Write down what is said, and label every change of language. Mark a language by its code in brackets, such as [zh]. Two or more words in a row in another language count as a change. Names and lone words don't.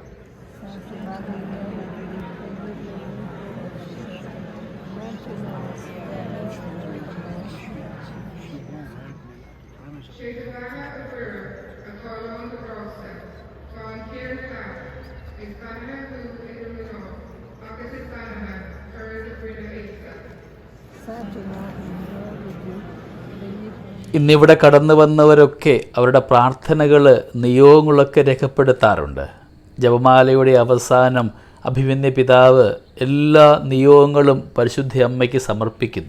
[ml] Schepenwagen erfüllen, met allemaal de rooster, van Tierna Raad, in Spanje hoe in de Menor, Agus in Spanje, Curry in de Easter. ഇന്നിവിടെ കടന്നു വന്നവരൊക്കെ അവരുടെ പ്രാർത്ഥനകൾ നിയോഗങ്ങളൊക്കെ രേഖപ്പെടുത്താറുണ്ട്. ജപമാലയുടെ അവസാനം അഭിമന്യ പിതാവ് എല്ലാ നിയോഗങ്ങളും പരിശുദ്ധ അമ്മയ്ക്ക് സമർപ്പിക്കുന്നു.